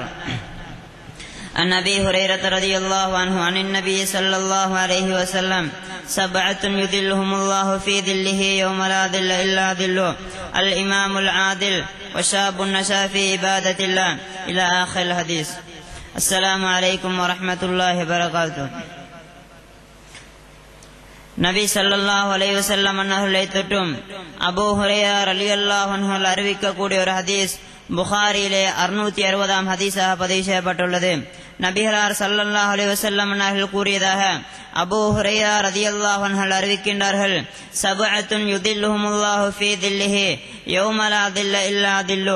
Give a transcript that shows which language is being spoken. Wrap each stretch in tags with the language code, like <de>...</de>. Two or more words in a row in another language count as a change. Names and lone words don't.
<ar>عن أبي هريرة رضي الله عنه عن النبي صلى الله عليه وسلم: سبعة يذلهم الله في ظله يوم لا ظل إلا ظله: الإمام العادل وشاب نشأ في عبادة الله إلى آخر الحديث. السلام عليكم ورحمة الله وبركاته.</ar> <ta>நபி</ta> <ar>صلى الله عليه وسلم</ar> <ta>அவர்களை தொட்டும் அபூ ஹுரைரா</ta> <ar>رضي الله عنه</ar> <ta>அறிவிக்கக்கூடிய ஒரு ஹதீஸ் புகாரியிலே 660ஆம் ஹதீஸாக பதிவு செய்யப்பட்டுள்ளது.</ta> <ar>நபிகளார் صلى الله عليه وسلم</ar> <ta>அவர்கள் கூறியதாக அபூ ஹுரைரா</ta> <ar>رضي الله عنه அறிவிக்கின்றார்கள்: سبعة يظلهم الله في ظله يوم لا ظل إلا ظله.</ar>